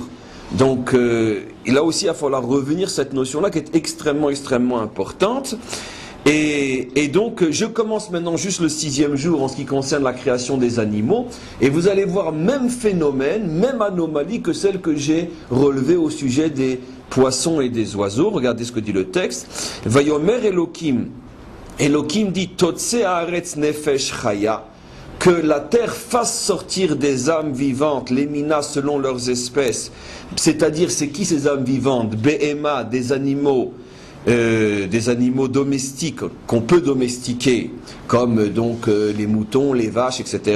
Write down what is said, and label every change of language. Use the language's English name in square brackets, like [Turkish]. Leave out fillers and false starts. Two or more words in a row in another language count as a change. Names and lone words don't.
[French] Donc là aussi, il va falloir revenir sur cette notion-là qui est extrêmement, extrêmement importante. Et donc, je commence maintenant juste le 6e jour en ce qui concerne la création des animaux. Et vous allez voir même phénomène, même anomalie que celle que j'ai relevée au sujet des poissons et des oiseaux. Regardez ce que dit le texte. [Hebrew] ויאמר אלוהים. Elohim dit תוצא הארץ נפש חיה. [French] Que la terre fasse sortir des âmes vivantes, les minas selon leurs espèces. C'est-à-dire, c'est qui ces âmes vivantes? Behema, des animaux domestiques qu'on peut domestiquer, comme donc les moutons, les vaches, etc.